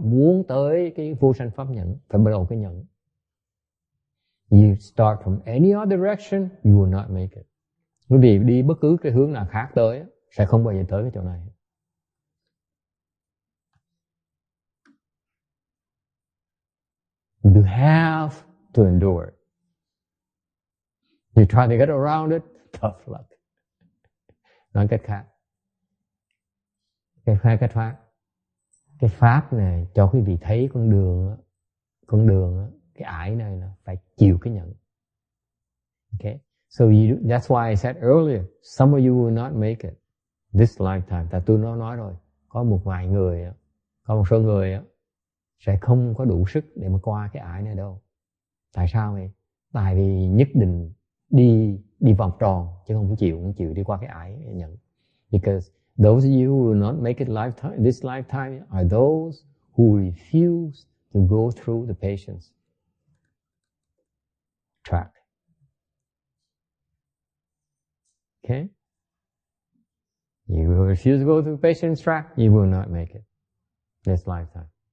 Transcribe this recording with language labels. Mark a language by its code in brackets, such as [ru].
[vi] Muốn tới cái vô sanh pháp nhẫn, phải bắt đầu cái nhẫn. [en] You start from any other direction, you will not make it. [vi] Bởi vì đi bất cứ cái hướng nào khác tới, sẽ không bao giờ tới cái chỗ này. [en] You have to endure it. You try to get around it, tough luck. [vi] Nói cách khác, cái pháp này cho quý vị thấy con đường cái ải này là phải chịu cái nhẫn. [en] Okay, so that's why I said earlier, some of you will not make it this lifetime. [vi] Tại tôi nói rồi, có một số người sẽ không có đủ sức để mà qua cái ải này đâu. Tại sao vậy? Tại vì nhất định đi vòng tròn chứ không chịu đi qua cái ải nhẫn. [en] Because those of you who will not make it this lifetime are those who refuse to go through the patience track. Okay? You will refuse to go through the patience track, you will not make it this lifetime.